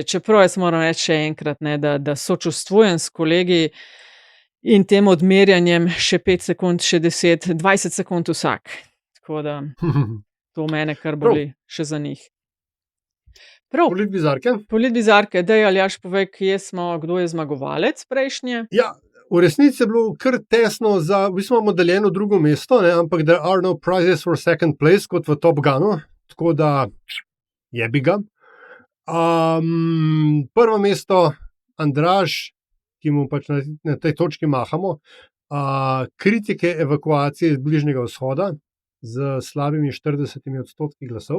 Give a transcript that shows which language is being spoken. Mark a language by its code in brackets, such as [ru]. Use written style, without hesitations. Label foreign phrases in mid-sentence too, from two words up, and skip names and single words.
[sl] Čeprav jaz moram reči še enkrat, da sočustvujem s kolegi in tem odmerjanjem še 5 sekund, še 10, 20 sekund vsak. Tako da to mene kar boli še za njih. Prav. Politbizarke. Daj, Aljaž, povej, kdo je zmagovalec prejšnje? Ja, v resnici je bilo kar tesno v bistvu imamo deljeno drugo mesto, ampak [en] there are no prizes for second place, [sl] kot v Top Gunu, tako da jebi ga. Prvo mesto Andraž, ki mu pač na tej točki mahamo, kritike evakuacije iz Bližnjega vzhoda z slabimi 40% glasov.